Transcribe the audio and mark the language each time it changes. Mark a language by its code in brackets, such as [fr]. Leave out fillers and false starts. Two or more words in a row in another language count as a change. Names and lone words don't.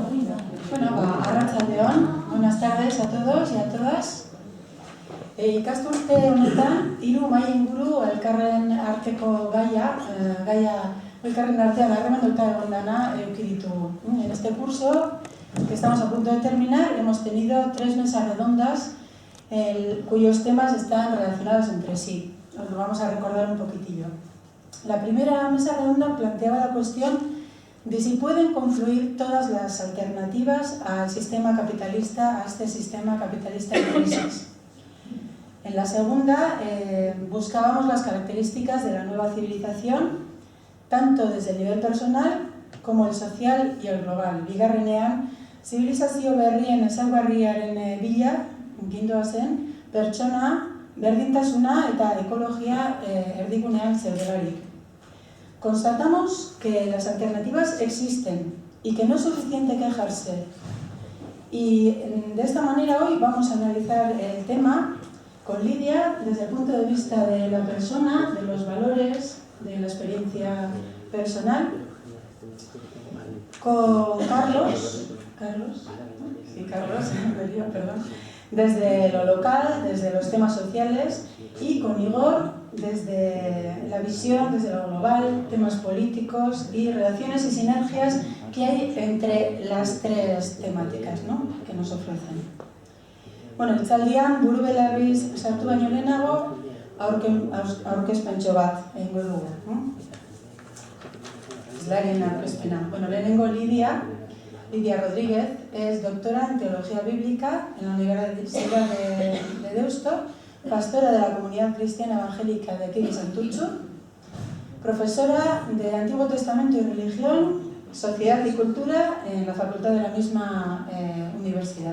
[eu] Arratsaldeon, [es] buenas tardes a todos y a todas. [eu] Ikasturte honetan, 3 mahai inguru elkarren arteko gaia elkarren artean harremanduta egon dana eduki ditugu. [es] En este curso, que estamos a punto de terminar, hemos tenido 3 mesas redondas cuyos temas están relacionados entre sí. Os lo vamos a recordar un poquitillo. La primera mesa redonda planteaba la cuestión de si pueden confluir todas las alternativas al sistema capitalista, a este sistema capitalista en crisis. En la segunda buscábamos las características de la nueva civilización, tanto desde el nivel personal como el social y el global. [eu] Bigarrenean, zibilizazio berrien ezaugarriaren bila, gindoazen, pertsona, berdintasuna eta ekologia erdigunean zeudelarik. [es] Constatamos que las alternativas existen y que no es suficiente quejarse. Y de esta manera hoy vamos a analizar el tema con Lidia desde el punto de vista de la persona, de los valores, de la experiencia personal, con Carlos, desde lo local, desde los temas sociales, y con Igor desde la visión, desde lo global, temas políticos y relaciones y sinergias que hay entre las 3 temáticas, ¿no?, que nos ofrecen. [eu] Bueno, itzaldian buru belarriz sartu baino lehenago aurkezpentxo bat egingo dugu. Islaren aurkezpena. [es] Bueno, lehenengo Lidia Rodríguez es doctora en Teología Bíblica en la Universidad de Deusto, pastora de la Comunidad Cristiana Evangélica de aquí de Santurtzu, profesora de Antiguo Testamento y Religión, Sociedad y Cultura en la facultad de la misma universidad.